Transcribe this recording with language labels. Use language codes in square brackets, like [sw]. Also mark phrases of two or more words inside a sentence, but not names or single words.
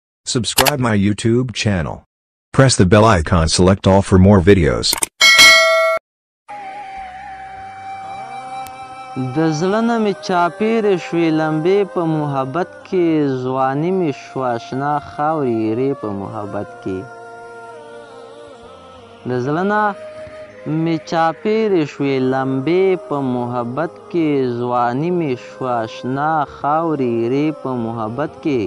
[en] Subscribe my YouTube channel. Press the bell icon, select all for more videos. [ps] د زړه نه مې چاپېرې شوې لمبې په محبت کې، ځواني مې شوه اشنا خاورې ایرې په محبت کې. د زړه نه مې چاپېرې شوې لمبې په محبت کې، ځواني مې شوه اشنا خاورې ایرې په محبت کې.